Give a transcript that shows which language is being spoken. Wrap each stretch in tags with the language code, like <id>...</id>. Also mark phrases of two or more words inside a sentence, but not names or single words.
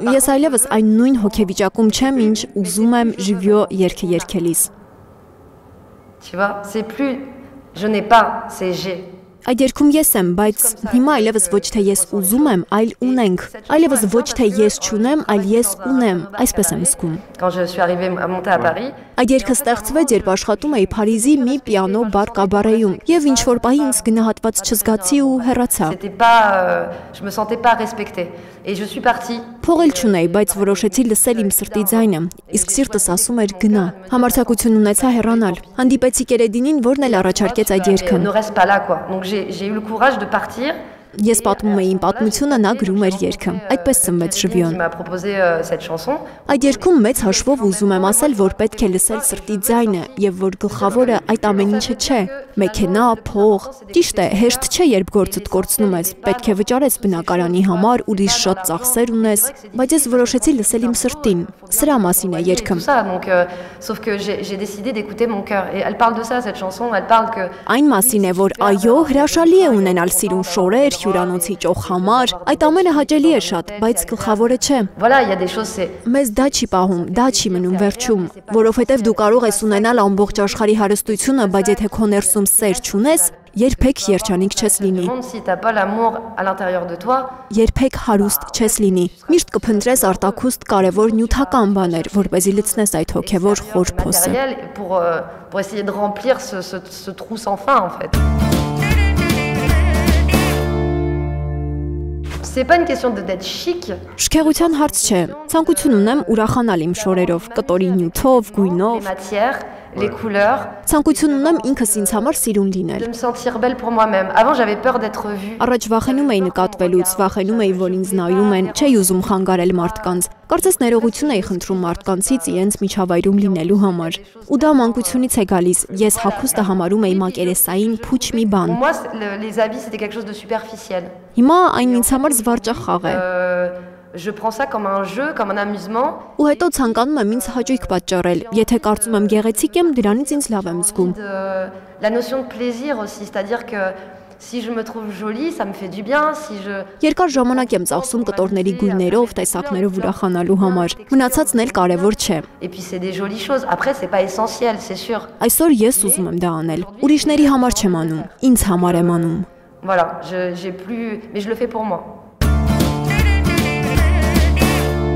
<hy>Ես այլևս այն նույն հոգեվիճակում չեմ, ինչ ուզում եմ ժիվյո երգը երգելիս։</hy> <fr>Tu vois, c'est plus je n'ai pas, c'est j'ai.</fr> <hy>Այդ երգում ես եմ, բայց հիմա այլևս ոչ թե ես ուզում եմ, այլ ունենք։ Այլևս ոչ թե ես չունեմ, այլ ես ունեմ։ Այսպես եմ զգում։</hy> <fr>Quand je suis arrivée à monter à Paris,</fr> <hy>Այդ երգը ստեղծվեց, երբ աշխատում էի Փարիզի մի պիանո բար կաբարեում, եւ ինչ որ պահի ինձ գնահատված չզգացի ու հեռացա։</hy> <fr>c'était pas je me sentais pas respectée et je suis partie.</fr> <hy>Փողել չունեի, բայց որոշեցի լսել իմ սրտի ձայնը, իսկ սիրտս ասում էր գնա։ Համարձակություն ունեցա հեռանալ։ Հանդիպեցի Կերեդինին, որն էլ առաջարկեց այդ երգը։</hy> <fr>Ne reste pas là quoi. Donc j'ai eu le courage de partir.</fr> <hy>Ես պատմում էի իմ պատմությունը, նա գրում էր երգը։ Այդպես ծնվեց</hy> <fr>Il</fr> <hy>Ժվիոն։</hy> <fr>m'a proposé cette chanson.</fr> <hy>Այդ երգում մեծ հաշվով ուզում եմ ասել, որ պետք է լսել սրտի ձայնը եւ որ գլխավորը այդ ամեն ինչը չէ։ Մեքենա, փող։ Ճիշտ է, հեշտ չէ, երբ գործդ կորցնում ես։ Պետք է վճարես բնակարանի համար, ուրիշ շատ ծախսեր ունես, բայց ես որոշեցի լսել իմ սրտին։ Սրա մասին է երգը։</hy> <fr>Tout ça donc sauf que j'ai décidé d'écouter mon cœur et elle parle de ça cette chanson, elle parle que</fr> <hy>Այն մասին է, որ այո, հրաշալի է ունենալ սիրուն շորեր, հյուրանոցի ճոխ համար, այդ ամենը հաճելի է շատ, բայց գլխավորը չէ։</hy> <fr>voilà, il y a des choses c'est</fr> <hy>Մեզ դա չի պահում, դա չի մնում վերջում, որովհետև դու կարող ես ունենալ ամբողջ աշխարհի հարստությունը, բայց եթե քո ներսում սեր չունես, երբեք երջանիկ չես լինի,</hy> <fr>monde si t'as pas l'amour à l'intérieur de toi,</fr> <hy>երբեք հարուստ չես լինի։ Միշտ կփնտրես արտաքուստ կարևոր նյութական բաներ, որպեսզի լցնես այդ հոգևոր խոր փոսը։</hy> <fr>matériel pour essayer de remplir ce trou sans fin en fait. C'est pas une question d'être chic.</fr> <hy>Շքեղության հարց չէ։ Ցանկություն ունեմ ուրախանալ իմ շորերով, կտորի նյութով,</hy> <fr>Les</fr> <hy>գույնով։</hy> <fr>matières, les couleurs,</fr> <hy>Ցանկություն ունեմ ինքս ինձ համար սիրուն լինել։</hy> <fr>de me sentir belle pour moi-même. Avant, j'avais peur d'être vue.</fr> <hy>Առաջ վախենում էի նկատվելուց, վախենում էի, որ ինձ նայում են, չէի ուզում խանգարել մարդկանց։ Կարծես ներողություն էի խնդրում մարդկանցից իրենց միջավայրում լինելու համար։ Ու դա մանկությունից է գալիս։ Ես հագուստը համարում էի մակերեսային փուչ մի բան։</hy> <fr>Pour moi, les habits, c'était quelque chose de superficiel.</fr> <hy>Հիմա այն ինձ համար զվարճախաղ է։</hy> <fr>Je prends ça comme un jeu, comme un amusement.</fr> <hy>Ու հետո ցանկանում եմ ինձ հաճույք պատճառել։ Եթե կարծում եմ գեղեցիկ եմ, դրանից ինձ լավ եմ զգում։</hy> <fr>La notion de plaisir aussi, c'est-à-dire que si je me trouve jolie, ça me fait du bien. Si je</fr> <hy>Երկար ժամանակ եմ ծախսում կտորների գույներով, տեսակներով ուրախանալու համար։ Մնացածն էլ կարևոր չէ։</hy> <fr>Et puis c'est des jolies choses. Après, c'est pas essentiel, c'est sûr.</fr> <hy>Այսօր ես ուզում եմ դա անել։ Ուրիշների համար չեմ անում, ինձ համար եմ անում։</hy> <fr>Voilà, j'ai plus, mais je le fais pour moi.</fr>